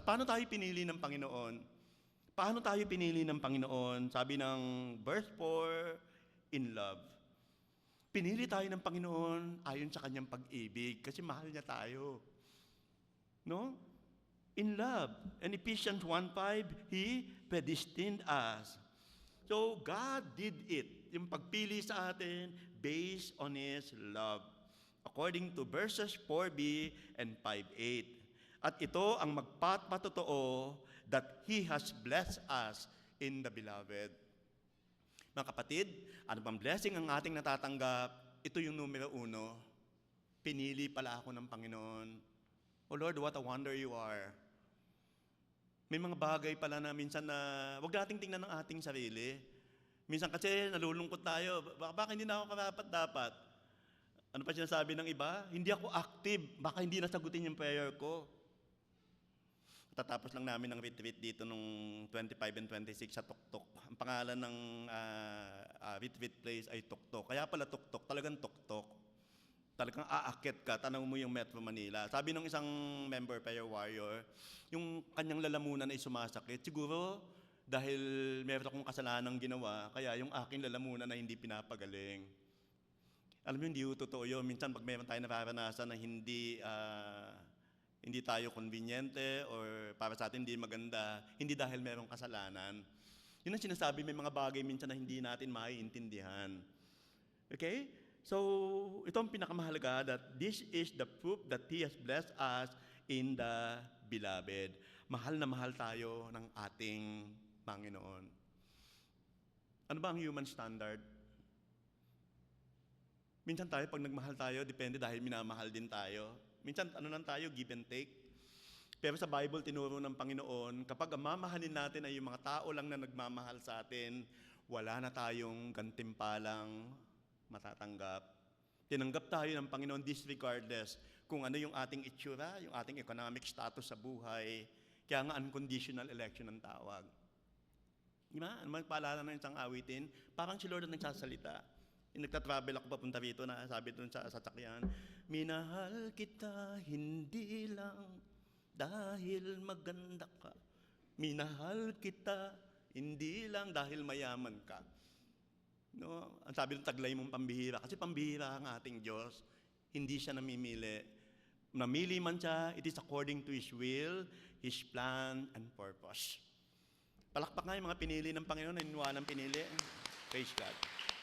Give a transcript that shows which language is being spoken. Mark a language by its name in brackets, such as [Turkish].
[Filipino] Paano tayo pinili ng Panginoon? Paano tayo pinili ng Panginoon? Sabi ng verse 4, in love. Pinili tayo ng Panginoon ayon sa kanyang pag-ibig kasi mahal niya tayo. No? In love. [English] And Ephesians 1:5, He predestined us. So, God did it. [Filipino] Yung pagpili sa atin [English] based on His love. According to verses 4b and 5:8. [Filipino] At ito ang magpapatotoo [English] that He has blessed us in the Beloved. [Filipino] Mga kapatid, ano bang blessing ang ating natatanggap? Ito yung numero 1. Pinili pala ako ng Panginoon. [English] Oh Lord, what a wonder you are. [Filipino] May mga bagay pala na minsan na wag nating tingnan ng ating sarili. Minsan kasi nalulungkot tayo. Baka hindi na ako karapat-dapat. Ano pa sinasabi ng iba? Hindi ako active. Baka hindi nasagutin yung prayer ko. Tatapos lang namin ng retreat dito nung 25 and 26 sa Tuktok. Ang pangalan ng retreat place ay Tuktok. Kaya pala Tuktok, talagang Tuktok. Talagang aakit ka, tanaw mo yung Metro Manila. Sabi ng isang member, prayer warrior, yung kanyang lalamunan ay sumasakit. Siguro dahil meron akong kasalanang ginawa, kaya yung aking lalamunan ay hindi pinapagaling. Alam mo, hindi totoo yun. Minsan pag meron tayo nararanasan na hindi tayo conveniente or para sa atin hindi maganda, hindi dahil merong kasalanan. Yun ang sinasabi, may mga bagay minsan na hindi natin maiintindihan. Okay? [English] So, ito ang pinakamahalaga, that this is the proof that He has blessed us in the Beloved. [Filipino] Mahal na mahal tayo ng ating Panginoon. Ano ba ang human standard? Minsan tayo, pag nagmahal tayo, depende dahil minamahal din tayo. Minsan, ano lang tayo, give and take. Pero sa Bible, tinuro ng Panginoon, kapag ang mamahalin natin ay yung mga tao lang na nagmamahal sa atin, wala na tayong gantimpalang matatanggap. Tinanggap tayo ng Panginoon disregardless kung ano yung ating itsura, yung ating economic status sa buhay. Kaya nga unconditional election ang tawag. Diba? Ano man paalala ng isang awitin? Parang si Lord ang nagsasalita. Nagtatravel ako papunta rito na sabi doon sa sasakyan, minahal kita hindi lang dahil maganda ka. Minahal kita hindi lang dahil mayaman ka. No? Ang sabi ng taglay mong pambihira, kasi pambihira ang ating Diyos, hindi siya namimili. Namili man siya, [English] it is according to His will, His plan, and purpose. [Filipino] Palakpak nga yung mga pinili ng Panginoon, naniniwalang pinili. Praise God.